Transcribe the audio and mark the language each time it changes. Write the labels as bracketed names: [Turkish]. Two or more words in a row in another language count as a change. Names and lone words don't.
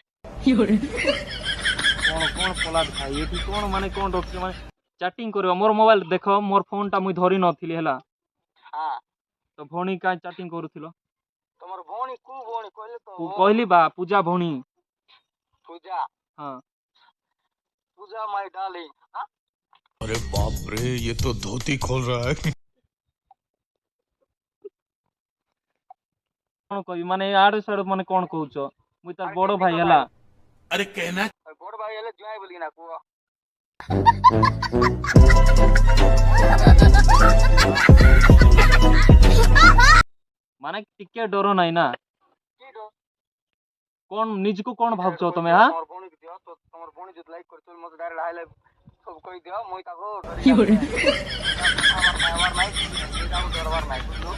[Odia] କଣ କଣ ପଲାଟ ଭାଇ ଏଠି କଣ ମାନେ କଣ ରଖିଛ ମାନେ ଚାଟିଂ କରିବ ମୋର ମୋବାଇଲ ଦେଖ ମୋର ଫୋନ ଟା ମୁଇଁ ଧରି ନଥିଲି ହେଲା ହଁ ତ ଭଉଣୀ କାଇଁ ଚାଟିଂ କରୁଥିଲ? ତମର ଭଉଣୀ କୋଉ ଭଉଣୀ କହିଲେ ତ କହିଲି ବା ପୂଜା ଭଉଣୀ। ପୂଜା ହଁ ପୂଜା [English] my darling [Hindi] अरे बाप रे ये तो धोती खोल रहा है। [Odia] କଣ କହିବି ମାନେ ଆଡୁ ସାଡୁ ମାନେ କଣ କହୁଛ? ମୁଇଁ ତାର ବଡ ଭାଇ ହେଲା। [Hindi] अरे कहना [Odia] ବଡ ଭାଇ ହେଲେ ଜୁଆଇ ବୋଲିକିନା କୁହ ମାନେ ଟିକେ ଡର ନାହିଁ ନା କି ଡ କଣ ନିଜକୁ କଣ ଭାବୁଛ କହିଦିଅ, ତମେ ହଁ? ତମର ଭଉଣୀ ଦିଅ ତ ତମର ଭଉଣୀ ଯଦି ଲାଇକ୍ କରିଥିବ ମତେ [English] direct hi like [Odia] ସବୁ କହିଦିଅ ମୁଇଁ ତାକୁ ଡରିକି ଡରବାର ନାହିଁ ବୁଝିଲୁ